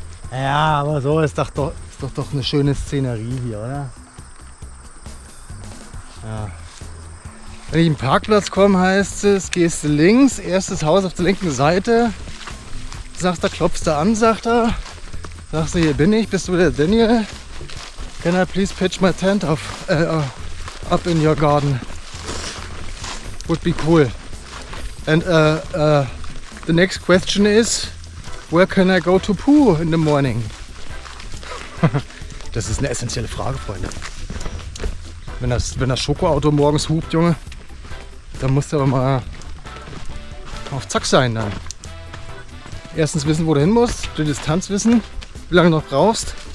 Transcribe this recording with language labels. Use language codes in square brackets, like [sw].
[de] Ja, aber so ist doch eine schöne Szenerie hier, oder? Ja. Wenn ich im Parkplatz komme, heißt es, gehst du links, erstes Haus auf der linken Seite. Sagst du, klopfst du an, sagt er. Sagst du, hier bin ich, bist du der Daniel? [en] Can I please pitch my tent up in your garden? Would be cool. And the next question is, where can I go to poo in the morning? [de] Das ist eine essentielle Frage, Freunde. Wenn das Schokoauto morgens hupt, Junge, dann musst du aber mal auf Zack sein dann. Erstens wissen, wo du hin musst, die Distanz wissen, wie lange du noch brauchst.